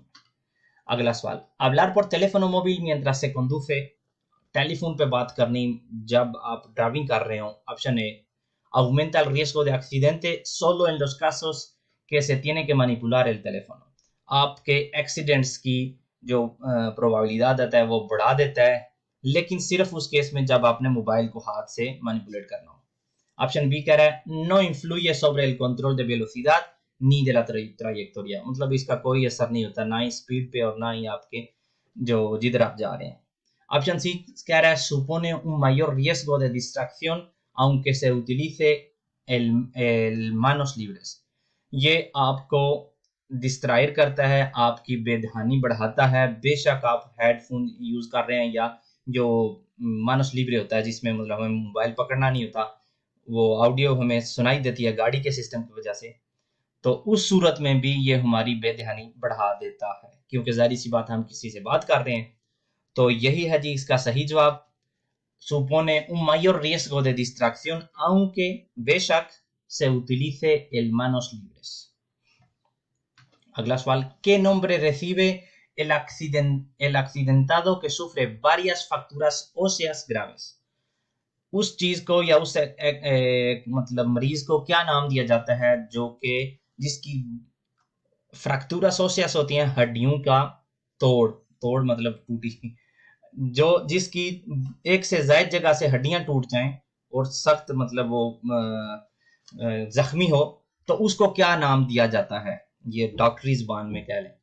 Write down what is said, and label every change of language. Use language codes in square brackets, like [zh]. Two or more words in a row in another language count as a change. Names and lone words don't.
[hi] अगला सवाल, [es] hablar por teléfono móvil mientras se conduce, [hi] टेलीफोन पे बात करनी जब आप ड्राइविंग कर रहे हो। [en] Option A, [es] aumenta el riesgo de accidente solo en los casos que se tiene que manipular el teléfono। [hi] आपके एक्सीडेंट्स की जो प्रोबेबिलिटी होता है वो बढ़ा देता है, लेकिन सिर्फ उस केस में जब आपने मोबाइल को हाथ से मैनिपुलेट करना हो। [en] Option B [hi] कह रहा है [es] no influye sobre el control de velocidad ni de la trayectoria, [hi] मतलब इसका कोई असर नहीं होता ना ही स्पीड पे और ना ही आपके जो जिधर आप जा रहे हैं। [en] Option C [hi] कह रहा है [es] supone un mayor riesgo de distracción aunque se utilice el manos libres। [hi] ये आपको डिस्ट्रायर करता है, आपकी बेध्यानी बढ़ाता है, बेशक आप [en] headphone use [hi] कर रहे हैं या जो [es] manos libres [hi] होता है जिसमें मतलब हमें मोबाइल पकड़ना नहीं होता, वो ऑडियो हमें सुनाई देती है गाड़ी के सिस्टम की वजह से, तो उस सूरत में भी ये हमारी बेध्यानी बढ़ा देता है, क्योंकि जाहिर सी बात हम किसी से बात कर रहे हैं। तो यही है जी इसका सही जवाब। [es] Supone un mayor riesgo de distracción aunque बेशक se utilice el manos libres। [hi] अगला सवाल, [es] ¿qué nombre recibe el accidentado que sufre varias fracturas óseas graves? [hi] उस चीज को या उस मतलब मरीज को क्या नाम दिया जाता है जो कि जिसकी [es] fracturas óseas [hi] होती हैं, हड्डियों का तोड़, तोड़ मतलब टूटी, जो जिसकी एक से ज्यादा जगह से हड्डियां टूट जाएं और सख्त मतलब वो जख्मी हो, तो उसको क्या नाम दिया जाता है, ये डॉक्टरी जुबान में कह लें।